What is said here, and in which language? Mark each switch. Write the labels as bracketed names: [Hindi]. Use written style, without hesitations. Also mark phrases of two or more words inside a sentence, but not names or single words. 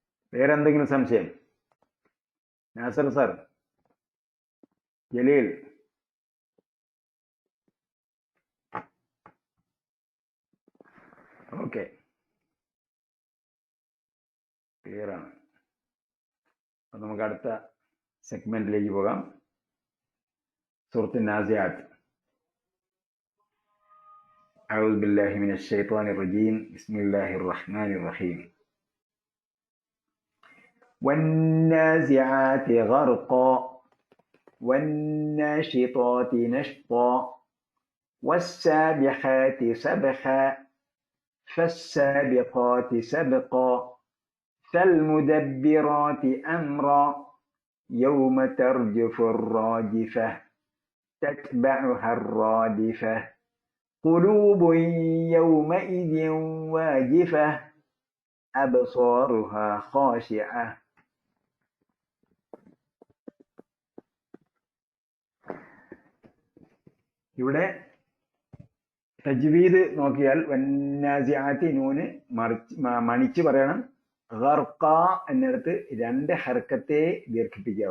[Malayalam] വേറെ എന്തെങ്കിലും സംശയം? നാസർ സാർ, ജലീൽ, ഓക്കെ, ക്ലിയർ ആണ്. അപ്പം നമുക്ക് അടുത്ത സെഗ്മെന്റിലേക്ക് പോകാം. സൂറത്തുൻ നാസിയാത്ത്. [Arabic] أعوذ بالله من الشيطان الرجيم. بسم الله الرحمن الرحيم. والنازعات غرقا والناشطات نشطا والسابحات سبحا فالسابقات سبقا فالمدبرات أمرا يوم ترجف الراجفة تتبعها الرادفة قلوب يومئذ واجفة أبصارها خاشعة. [Malayalam] ഇവിടെ തജ്വീദ് നോക്കിയാൽ വന്നാസിയാത്തി നൂന് മണിച്ച് പറയണം. ഗർഖ എന്നിടത്ത് 2 ഹർക്കത്തെ ദീർഘിപ്പിക്കാവൂ.